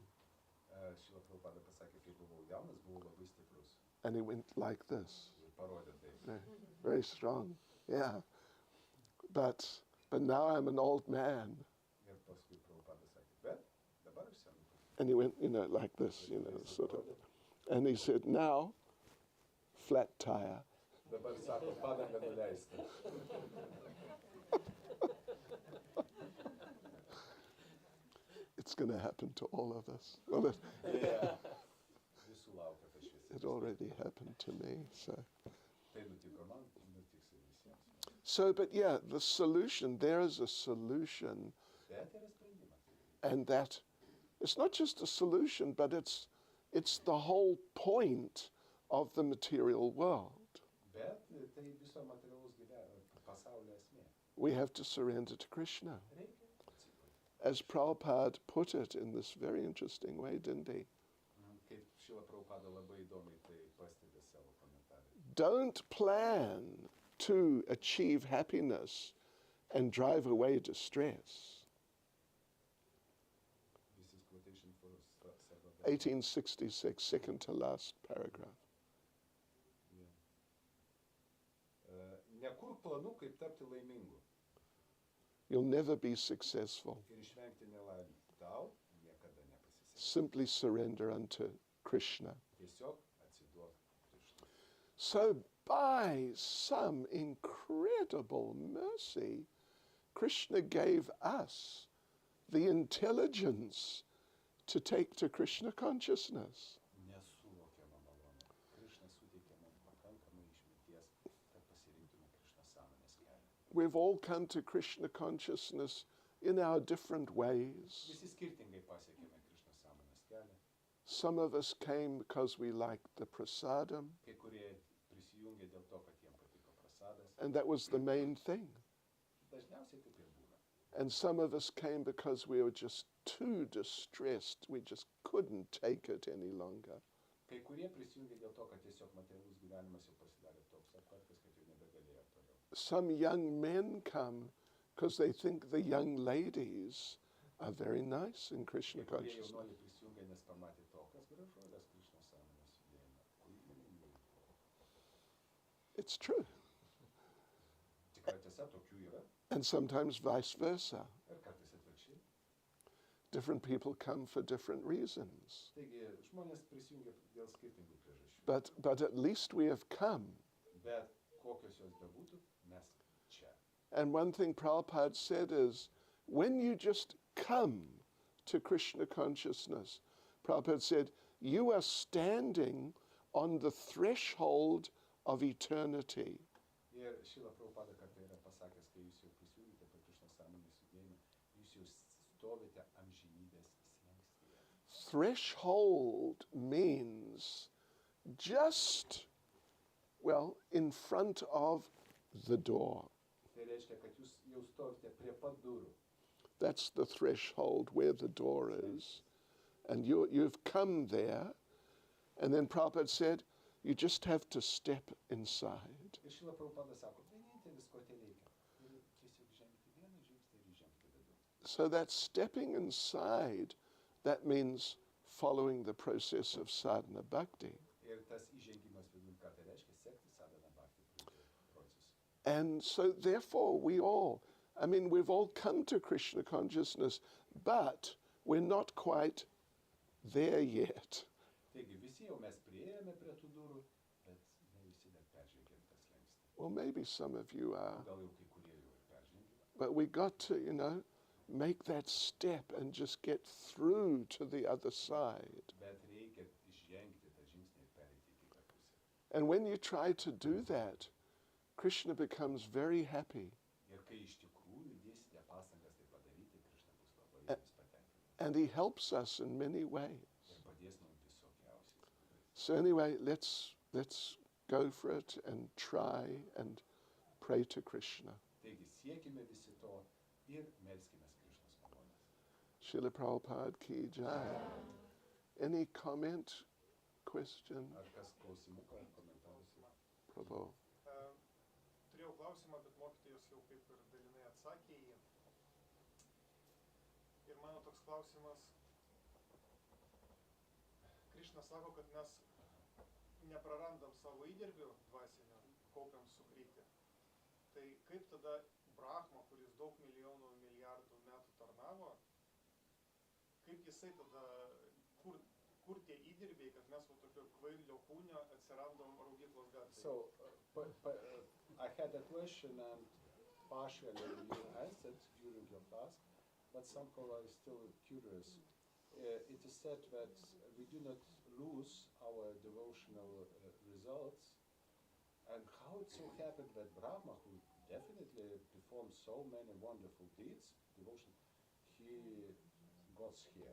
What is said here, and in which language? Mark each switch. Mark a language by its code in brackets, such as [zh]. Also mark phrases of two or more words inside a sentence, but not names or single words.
[lt] Šila Prabhupada pasakė, kai buvau jaunas, buvau labai stiprus. [en] And he went like this, [lt] Ir parodė tai. [en] very strong, yeah. But now I'm an old man. [lt] Ir paskui Prabhupada sakė, bet dabar aš senukas. [en] And he went, like this, sort of. And he said, now, flat tire. [lt] Dabar sako, padangą nuleisk. [en] It's going to happen to all of us. Well, [lt] Visų laukia ta šviesa. [en] it already happened to me. [lt] Tai nutiko man, nutiks ir visiems. [en] So, but yeah, the solution, there is a solution, [lt] Bet yra sprendimas. [en] and that it's not just a solution, but it's the whole point of the material world. [lt] Bet tai viso materialaus pasaulio esmė. [en] We have to surrender to Krishna. [lt] Reikia atsiduoti. [en] As Prabhupada put it in this very interesting way, didn't he? [lt] Kaip Šrila Prabhupada labai įdomiai tai pastebi savo komentarą. [en] Don't plan to achieve happiness and drive away distress. This is quotation for Sarvada. 1866, second to last paragraph. [lt] Nekurk planų, kaip tapti laimingu [en] You'll never be successful. [lt] ir išvengti nelaimę. Tau niekada nepasiseks. [en] Simply surrender unto Krishna. [lt] Tiesiog atsiduok Krishnui. [en] So by some incredible mercy, Krishna gave us the intelligence to take to Krishna consciousness. [lt] Nesuvokiama malonu. Krishna suteikė mums pakankamai išminties, kad pasirinktume Krishna sąmonės kelią. [en] We've all come to Krishna consciousness in our different ways. [lt] Visi skirtingai pasiekėme Krishna sąmonės kelią. [en] Some of us came because we liked the prasadam, [lt] Kai kurie prisijungė dėl to, kad jiems patiko prasadas. [en] and that was the main thing. [lt] Dažniausiai taip ir būna. [en] And some of us came because we were just too distressed. We just couldn't take it any longer. [lt] Kai kurie prisijungė dėl to, kad tiesiog materialus gyvenimas jau pasidarė toks apkartas, kad jau nebegalėjo toliau. [en] Some young men come because they think the young ladies are very nice in Krishna [lt] Kai kurie [en] consciousness. [lt] jaunuoliai prisijungė, nes pamatė to, kas gražuolės Krishna sąmonės judėjime. [en] It's true. [lt] Tikrai tiesa, tokių yra. [en] And sometimes vice versa. [lt] Ir kartais atvirkščiai. [en] Different people come for different reasons. [lt] Taigi žmonės prisijungia dėl skirtingų priežasčių. [en] But at least we have come. [lt] Bet kokios jos bebūtų, mes čia. [en] And one thing Prabhupada said is, when you just come to Krishna consciousness, Prabhupada said, you are standing on the threshold of eternity. [lt] Ir Šrila Prabhupada kartą yra pasakęs, kai jūs jau prisijungite prie Krishna sąmonės judėjimo, jūs jau stovite amžinybės slenkstyje. [en] Threshold means just, well, in front of the door. [lt] Tai reiškia, kad jūs jau stovite prie pat durų. [en] That's the threshold where the door is. And you've come there, and then Prabhupada said, you just have to step inside. [lt] Ir Šrila Prabhupada sako, vienintelis, ko te reikia. Ir tiesiog žengti vieną žingsnį ir žengti vidun. [en] So that stepping inside, that means following the process of [sa] sadhana bhakti. [lt] Ir tas įžengimas vidun, ką tai reiškia, sekti [sa] sadhana bhakti [lt] procesą. [en] And so therefore we've all come to Krishna consciousness, but we're not quite there yet. [lt] Taigi visi jau mes priėjome prie tų durų, bet ne visi dar peržengėm tą slenkstį. [en] Well, maybe some of you are, [lt] Gal jau kai kurie jau ir peržengė. [en] but we got to, make that step and just get through to the other side. [lt] Bet reikia žengti tą žingsnį ir pereiti į kitą pusę. [en] And when you try to do that, Krishna becomes very happy. [lt] Ir kai iš tikrųjų dėsite pastangas tai padaryti, Krishna bus labai jums patenkintas. [en] And he helps us in many ways. [lt] Ir padės mums visokiausiais. [en] So anyway, let's go for it and try and pray to Krishna. [lt] Taigi siekime visi to ir melskimės Krishnos malonės. [hi] Srila Prabhupada ki jai. [en] Any comment, question, [lt] Ar kas klausimuką ar komentarus yra? Prabhu? Turėjau klausimą, bet mokytojas jau kaip ir dalinai atsakė į jį. Ir mano toks klausimas. Krishna sako, kad mes neprarandam savo įdirbio dvasinio, kaupiam sukrytį. Tai kaip tada Brahma, kuris daug milijonų, milijardų metų tarnavo, kaip jisai tada, kur tie įdirbiai, kad mes va tokio kvailio kūnio atsirandom Raugyklos gatvėje? [en] So, I had a question and partially you answered during your class, but somehow I'm still curious. It is said that we do not lose our devotional results, and how it so happened that Brahma, who definitely performed so many wonderful deeds, devotion, he got here.